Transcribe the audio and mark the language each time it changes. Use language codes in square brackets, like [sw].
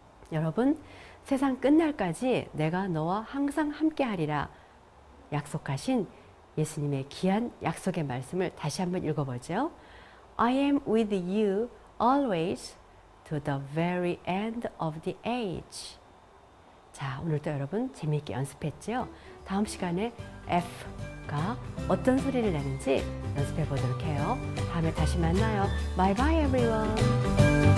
[ko] 여러분, 세상 끝날까지 내가 너와 항상 함께 하리라 약속하신 예수님의 귀한 약속의 말씀을 다시 한번 읽어보죠. [en] I am with you always to the very end of the age. [ko] 자, 오늘도 여러분 재미있게 연습했죠? 다음 시간에 F가 어떤 소리를 내는지 연습해 보도록 해요. 다음에 다시 만나요. [en] Bye bye everyone.